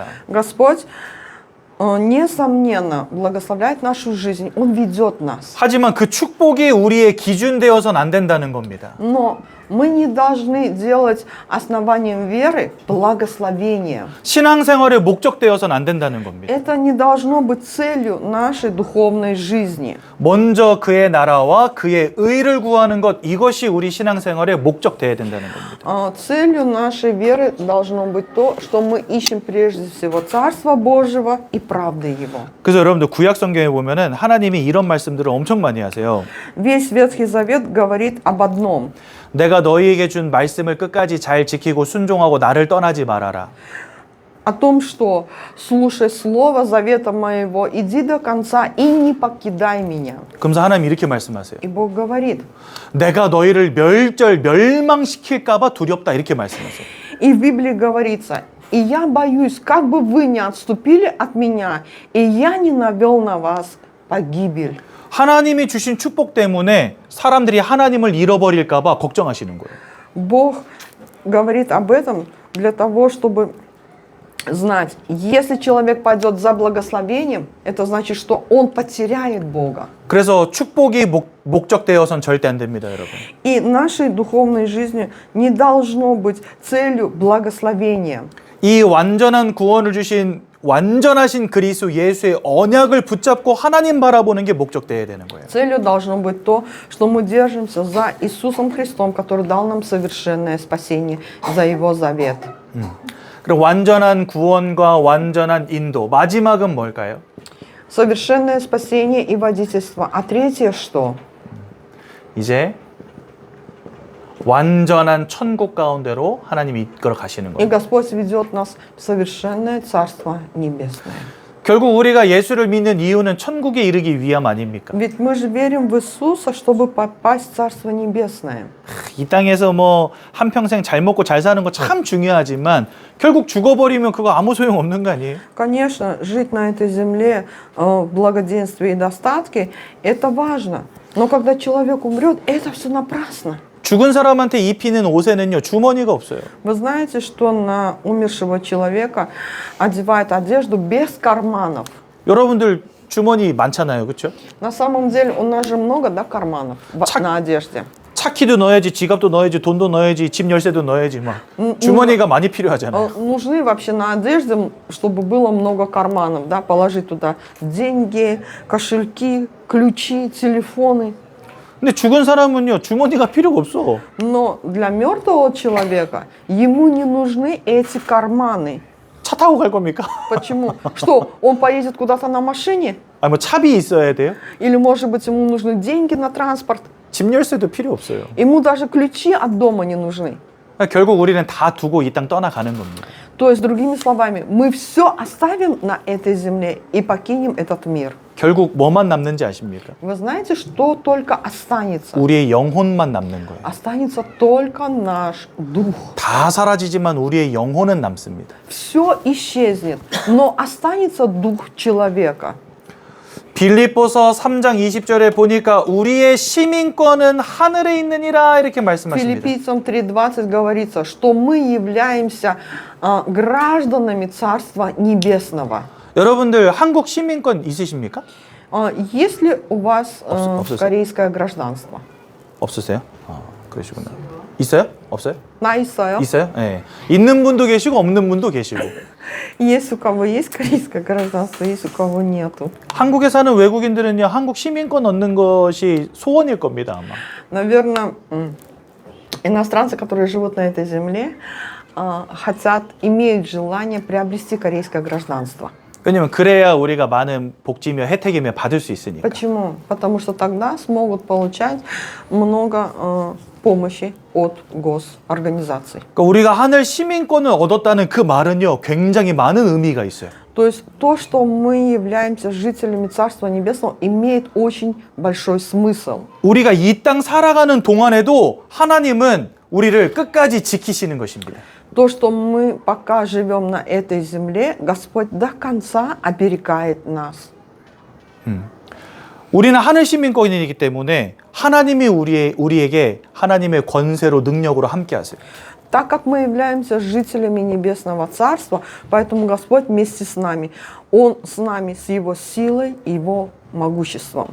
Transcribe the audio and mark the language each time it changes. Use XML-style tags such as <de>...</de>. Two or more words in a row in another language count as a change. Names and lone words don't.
<ru>Господь, несомненно, благословляет нашу жизнь. Он ведет нас.</ru> <ko>하지만 그 축복이 우리의 기준 되어서는 안 된다는 겁니다.</ko> <ru>Но мы не должны делать основанием веры благословение.</ru> <ko>신앙생활의 목적 되어서는 안 된다는 겁니다.</ko> <ru>Это не должно быть целью нашей духовной жизни.</ru> <ko>먼저 그의 나라와 그의 의를 구하는 것, 이것이 우리 신앙생활의 목적 되어야 된다는 겁니다.</ko> <ru>Целью нашей веры должно быть то, что мы ищем прежде всего Царство Божьего и правды Его.</ru> <ko>그래서 여러분들 구약 성경에 보면은 하나님이 이런 말씀들을 엄청 많이 하세요.</ko> <ru>Весь Ветхий Завет говорит об одном.</ru> <ko>내가 너희에게 준 말씀을 끝까지 잘 지키고 순종하고 나를 떠나지 말아라.</ko> <ru>О том, что слушай слово завета моего, иди до конца и не покидай меня.</ru> <ko>그러면서 하나님 이렇게 말씀하세요.</ko> <ru>И Бог говорит.</ru> <ko>내가 너희를 멸망시킬까 봐 두렵다 이렇게 말씀하세요.</ko> <ru>И в Библии говорится, и я боюсь, как бы вы не отступили от меня, и я не навел на вас погибель.</ru> <ko>하나님이 주신 축복 때문에 사람들이 하나님을 잃어버릴까 봐 걱정하시는 거예요.</ko> <ru>Бог говорит об этом для того, чтобы знать, если человек пойдет за благословением, это значит, что он потеряет Бога.</ru> <ko>그래서 축복이 목적되어선 절대 안 됩니다, 여러분.</ko> <ru>И нашей духовной жизни не должно быть целью благословения.</ru> <ko>이 완전한 구원을 주신 완전하신 그리스도 예수의 언약을 붙잡고 하나님 바라보는 게 목적되어야 되는 거예요.</ko> <ru>Целью должно быть то, что мы держимся за Иисусом Христом, который дал нам совершенное спасение, за Его завет.</ru> <ko>그럼 완전한 구원과 완전한 인도, 마지막은 뭘까요?</ko> <ru>Совершенное спасение и водительство. А третье что?</ru> <ko>이제 완전한 천국 가운데로 하나님이 이끌어 가시는 И 거예요.</ko> <ru>Господь ведет нас в совершенное Царство Небесное.</ru> <ko>결국 우리가 예수를 믿는 이유는 천국에 이르기 위함 아닙니까?</ko> <ru>Ведь мы же верим в Иисуса, чтобы попасть в Царство Небесное.</ru> <ko>이 땅에서 뭐 한평생 잘 먹고 잘 사는 거 참 중요하지만 결국 죽어버리면 그거 아무 소용 없는 거 아니에요?</ko> <ru>Конечно, жить на этой земле в благоденствии и достатке – это важно. Но когда человек умрет, это все напрасно.</ru> <ko>죽은 사람한테 입히는 옷에는요 주머니가 없어요.</ko> <ru>Вы знаете, что на умершего человека одевают одежду без карманов?</ru> <ko>여러분들 주머니 많잖아요, 그렇죠?</ko> <ru>На самом деле у нас же много, да, карманов на одежде.</ru> <ko>차키도 넣어야지, 지갑도 넣어야지, 돈도 넣어야지, 집 열쇠도 넣어야지, 막 주머니가 많이 필요하잖아요.</ko> <ru>Нужны вообще на одежде, чтобы было много карманов, да, положить туда деньги, кошельки, ключи, телефоны.</ru> <ko>근데 죽은 사람은요 주머니가 필요가 없어.</ko> <ru>Но для мертвого человека ему не нужны эти карманы.</ru> <ko>차 타고 갈 겁니까?</ko> <ru>Почему? Что, он поедет куда-то на машине?</ru> <ko>아, 뭐 차비 있어야 돼요?</ko> <ru>Или, может быть, ему нужны деньги на транспорт?</ru> <ko>집 열쇠도 필요 없어요.</ko> <ru>Ему даже ключи от дома не нужны.</ru> <ko>결국 우리는 다 두고 이 땅 떠나가는 겁니다.</ko> <ru>То есть, другими словами, мы все оставим на этой земле и покинем этот мир.</ru> <ko>결국 뭐만 남는지 아십니까?</ko> <ru>Вы знаете, что только останется?</ru> <ko>우리의 영혼만 남는 거예요.</ko> <ru>Останется только наш дух.</ru> <ko>다 사라지지만 우리의 영혼은 남습니다.</ko> <ru>Все исчезнет, но останется дух человека.</ru> <ko>빌립보서 3장 20절에 보니까 우리의 시민권은 하늘에 있느니라 이렇게 말씀하십니다.</ko> <ru>Филиппийцам 3:20 говорится, что мы являемся гражданами Царства Небесного.</ru> <ko>여러분들 한국 시민권 있으십니까?</ko> <ru>Есть ли у вас</ru> <ko>없으세요?</ko> <ru>корейское гражданство?</ru> <ko>없으세요? 그러시구나. 있어요? 없어요? На 있어요? 있어요? 네. 있는 분도 계시고 없는 분도 계시고.</ko> <ru>Есть у кого есть корейское гражданство, есть у кого нету.</ru> <ko>한국에 사는 외국인들은요, 한국 시민권 얻는 것이 소원일 겁니다, 아마.</ko> <ru>Наверное, иностранцы, которые живут на этой земле, имеют желание приобрести корейское гражданство.</ru> <ko>왜냐면 그래야 우리가 많은 복지며 혜택이며 받을 수 있으니까.</ko> <ru>Почему? Потому что тогда смогут получать много помощи от госорганизаций.</ru> <ko>그러니까 우리가 하늘 시민권을 얻었다는 그 말은요, 굉장히 많은 의미가 있어요.</ko> <ru>То есть то, что мы являемся жителями Царства Небесного, имеет очень большой смысл.</ru> <ko>우리가 이 땅 살아가는 동안에도 하나님은 우리를 끝까지 지키시는 것입니다.</ko> <ru>То, что мы пока живем на этой земле, Господь до конца оберегает нас.</ru> <ko>우리는 하늘 시민권이기 때문에 하나님이 우리에게 하나님의 권세로 능력으로 함께 하세요.</ko> <ru>Так как мы являемся жителями Небесного Царства, поэтому Господь вместе с нами. Он с нами с Его силой и Его могуществом.</ru>